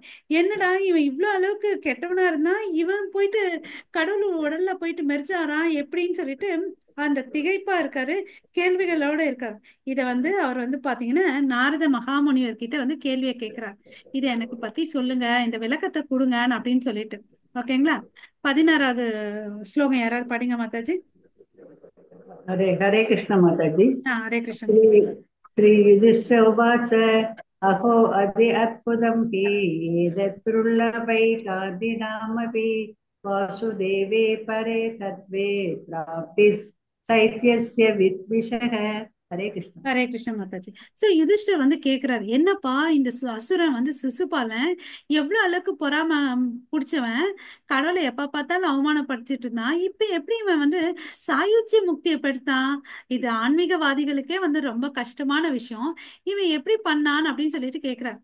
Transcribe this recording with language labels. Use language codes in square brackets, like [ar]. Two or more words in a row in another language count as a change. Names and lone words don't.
[ta] என்னடா இவன் இவ்வளவு அளவுக்கு கெட்டவனா இருந்தா இவன் போயிட்டு கடவுள் உடல்ல போயிட்டு மெர்ஜ் ஆறான் எப்படின்னு சொல்லிட்டு அந்த திகைப்பா இருக்காரு, கேள்விகளோட இருக்காரு. இத வந்து அவர் வந்து பாத்தீங்கன்னா நாரத மகாமுனிவர் கிட்ட வந்து கேள்வியை கேட்கிறார். இதை எனக்கு பத்தி சொல்லுங்க, இந்த விளக்கத்தை கொடுங்க அப்படின்னு சொல்லிட்டு. ஓகேங்களா? 16வது ஸ்லோகம் யாராவது படிங்க மாதாஜி. [hi] हरे कृष्ण माताजी। [ta] ஹரே கிருஷ்ணன். [sa] श्री श्री युधिष्ठिर उवाच अहो अद्य अद्भुतं हि एतत्दुर्लभैकान्तिनामपि वासुदेवे परे तद्वे प्राप्तिः सैत्यस्य विद्विषः। हरे कृष्ण। [ta] ஹரே கிருஷ்ண மாதாஜி. சோ யுதிஷ்டர் வந்து கேக்குறாரு, என்னப்பா இந்த அசுரன் வந்து சிசுபாலன் எவ்வளவு அளவுக்கு பொறாம புடிச்சவன், கடவுளை எப்ப பார்த்தாலும் அவமானப்படுத்திட்டு இருந்தான், இப்ப எப்படி இவன் வந்து சாயுஜ்ய முக்தியை பெற்றான்? இது ஆன்மீகவாதிகளுக்கே வந்து ரொம்ப கஷ்டமான விஷயம், இவன் எப்படி பண்ணான் அப்படின்னு சொல்லிட்டு கேக்குறாரு.